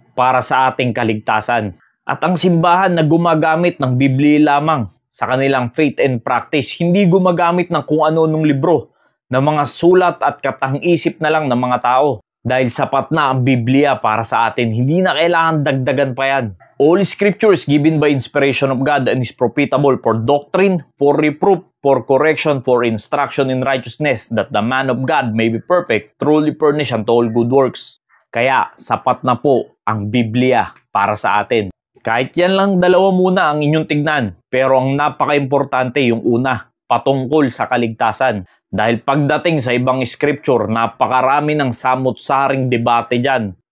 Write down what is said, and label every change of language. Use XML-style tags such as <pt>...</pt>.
<tl>para sa ating kaligtasan. At ang simbahan na gumagamit ng Biblia lamang sa kanilang</tl> <en>faith and practice,</en> <tl>hindi gumagamit ng kung ano-anong libro, ng mga sulat at katang-isip na lang ng mga tao. Dahil sapat na ang Biblia para sa atin, hindi na kailangan dagdagan pa yan.</tl> <en>All scripture is given by inspiration of God and is profitable for doctrine, for reproof, for correction, for instruction in righteousness, that the man of God may be perfect, truly furnished unto all good works.</en> <tl>Kaya sapat na po ang Biblia para sa atin. Kahit yan lang dalawa muna ang inyong tignan, pero ang napaka-importante yung una, patungkol sa kaligtasan. Dahil pagdating sa ibang scripture, napakarami ng samot-saring debate dyan.</tl>